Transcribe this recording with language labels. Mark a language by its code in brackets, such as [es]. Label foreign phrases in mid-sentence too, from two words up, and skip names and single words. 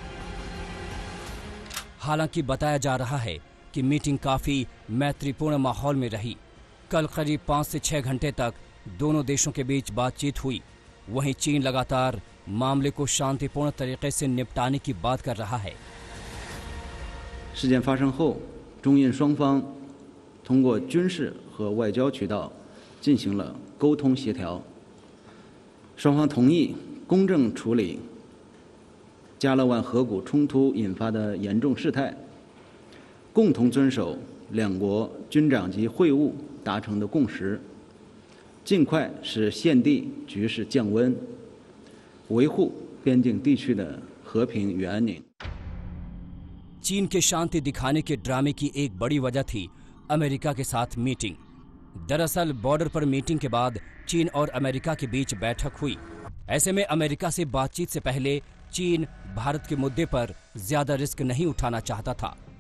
[hi] हालांकि बताया जा रहा है कि मीटिंग काफी मैत्रीपूर्ण माहौल में रही। कल करीब 5 से 6 घंटे तक दोनों देशों के बीच बातचीत हुई। वहीं चीन लगातार मामले को शांतिपूर्ण तरीके से निपटाने की बात कर रहा है। [zh] 事件发生后，中印双方通过军事和外交渠道进行了沟通协调，双方同意公正处理加勒万河谷冲突引发的严重事态，共同遵守两国军长级会晤达成的共识，尽快使现地局势降温，维护边境地区的和平与安宁。 [hi] चीन के शांति दिखाने के ड्रामे की एक बड़ी वजह थी अमेरिका के साथ मीटिंग। दरअसल बॉर्डर पर मीटिंग के बाद चीन और अमेरिका के बीच बैठक हुई। ऐसे में अमेरिका से बातचीत से पहले चीन भारत के मुद्दे पर ज्यादा रिस्क नहीं उठाना चाहता था।